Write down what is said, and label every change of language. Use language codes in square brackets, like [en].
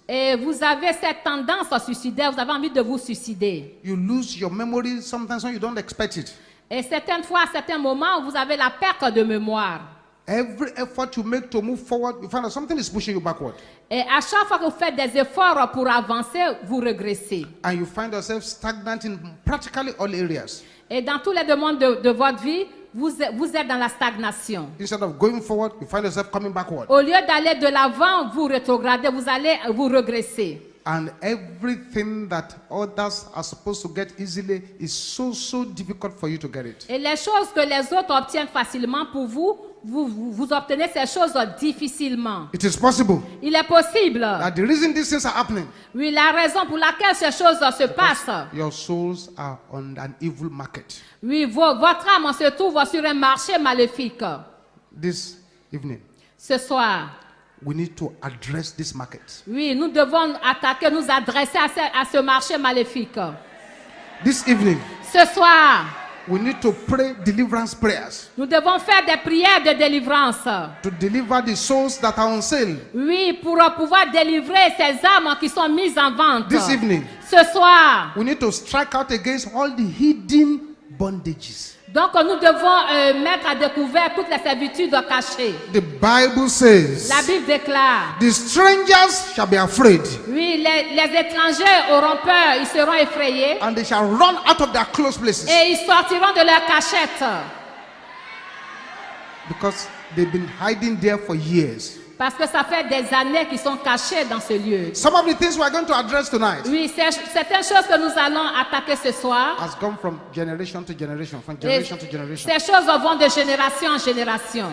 [fr] Et vous avez cette tendance suicidaire, vous avez envie de vous suicider. [en] You lose your memory sometimes when you don't expect it. [fr] Et certaines fois, à certains moments, vous avez la perte de mémoire. [en] Every effort you make to move forward, you find that something is pushing you backward. [fr] Et à chaque fois que vous faites des efforts pour avancer, vous régressez. [en] And you find yourself stagnant in practically all areas. [fr] Et dans tous les domaines de votre vie, vous êtes dans la stagnation. [en] Instead of going forward, you find yourself coming backward. [fr] Au lieu d'aller de l'avant, vous rétrogradez, vous régressez. [en] And everything that others are supposed to get easily is so difficult for you to get it. [fr] Et les choses que les autres obtiennent facilement pour vous, vous obtenez ces choses difficilement. [en] It is possible [fr] Il est possible. [en] that the reason these things are happening, [fr] Oui, la raison pour laquelle ces choses se passent. [en] your souls are on an evil market. [fr] Oui, votre âme se trouve sur un marché maléfique. [en] This evening, [fr] Ce soir, [en] we need to address this market. [fr] oui, nous devons nous adresser à ce marché maléfique. [en] This evening, [fr] Ce soir, [en] we need to pray deliverance prayers [fr] nous devons faire des prières de délivrance. [en] to deliver the souls that are on sale. [fr] Oui, pour pouvoir délivrer ces âmes qui sont mises en vente. [en] This evening, [fr] Ce soir, [en] we need to strike out against all the hidden bondages. [fr] donc nous devons mettre à découvert toutes les servitudes cachées. [en] The Bible says, [fr] La Bible déclare, [en] the strangers shall be afraid, [fr] oui, les étrangers auront peur, ils seront effrayés [en] and they shall run out of their close places, [fr] et ils sortiront de leur cachette [en] because they've been hiding there for years. [fr] parce que ça fait des années qu'ils sont cachés dans ce lieu. [en] Some of the things we are going to address tonight [fr] Oui, certaines choses que nous allons attaquer ce soir, [en] has gone from generation to generation, from [fr] et [en] generation to generation, [fr] ces choses vont de génération en génération,